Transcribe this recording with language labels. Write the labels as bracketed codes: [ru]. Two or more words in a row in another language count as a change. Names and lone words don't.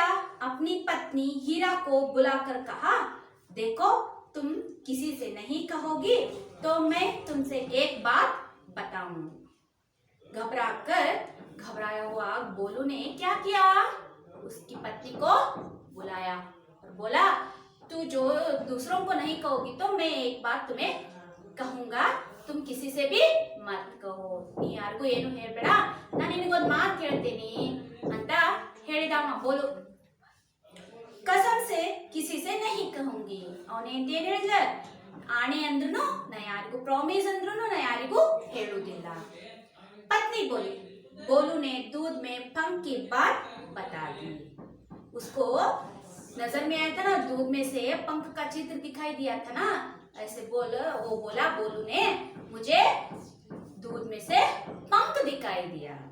[hi] अपनी पत्नी हीरा को बुलाकर कहा, देखो, तुम किसी से नहीं कहोगी तो मैं तुमसे एक बात बताऊं। घबराया हुआ बोलू ने क्या किया? उसकी पत्नी को बुलाया और बोला, तू जो दूसरों को नहीं कहोगी तो मैं एक बात तुम्हें कहूंगा, तुम किसी से भी मत कहो। [kn] ನೀ ಯಾರಿಗೂ ಏನು ಹೇಳಬೇಡ, ನಾನು ನಿನಗೊಂದು ಮಾತು ಹೇಳ್ತೀನಿ ಅಂತ ಹೇಳಿದವ बोलू। [hi] कसम से किसी से नहीं कहूंगी। [kn] ಅವನೇಂತ ಏನು ಹೇಳಿದ? ಆಣೆ ಅಂದ್ರೂ ನಾ ಯಾರಿಗೂ, ಪ್ರಾಮಿಸ್ ಅಂದ್ರೂ ನಾ ಯಾರಿಗೂ ಹೇಳುವುದಿಲ್ಲ। [hi] पत्नी बोली। बोलू ने दूध में पंख की बात बता दी। उसको नजर में आया था ना, दूध में से पंख का चित्र दिखाई दिया था ना, ऐसे बोला बोलू ने, मुझे दूध में से पंख दिखाई दिया।